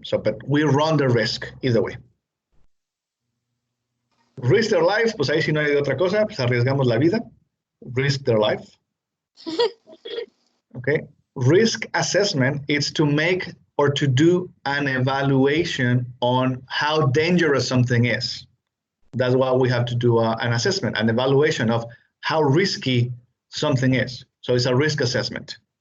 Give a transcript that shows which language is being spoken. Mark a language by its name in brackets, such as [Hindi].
[English] So, but we run the risk either way. Risk their life, [Spanish] pues ahí si no hay de otra cosa, pues arriesgamos la vida. [English] Risk their life. Okay. Risk assessment is to make or to do an evaluation on how dangerous something is. That's why we have to do an assessment, an evaluation of how risky something is. So it's a risk assessment.